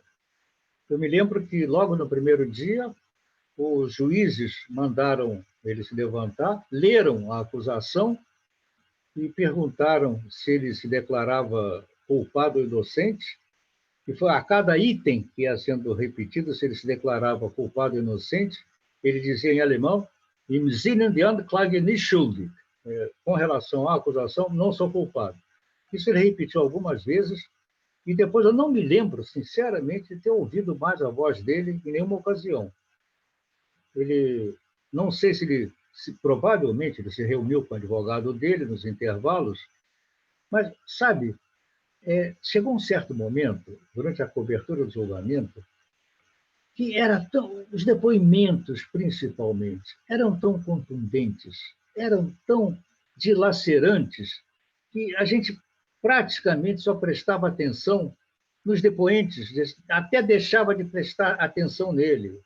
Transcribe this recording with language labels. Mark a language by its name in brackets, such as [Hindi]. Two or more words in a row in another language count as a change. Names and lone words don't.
[Portuguese] Eu me lembro que, logo no primeiro dia, os juízes mandaram ele se levantar, leram a acusação e perguntaram se ele se declarava culpado ou inocente. E foi a cada item que ia sendo repetido, se ele se declarava culpado ou inocente, ele dizia em alemão, [German] im Sinne der Anklage nicht schuldig. [Portuguese] Com relação à acusação, não sou culpado. Isso ele repetiu algumas vezes, e depois eu não me lembro, sinceramente, de ter ouvido mais a voz dele em nenhuma ocasião. Ele, não sei se ele, provavelmente ele se reuniu com o advogado dele nos intervalos, mas, sabe, chegou um certo momento, durante a cobertura do julgamento, que os depoimentos, principalmente, eram tão contundentes, eram tão dilacerantes, que a gente praticamente só prestava atenção nos depoentes, até deixava de prestar atenção nele.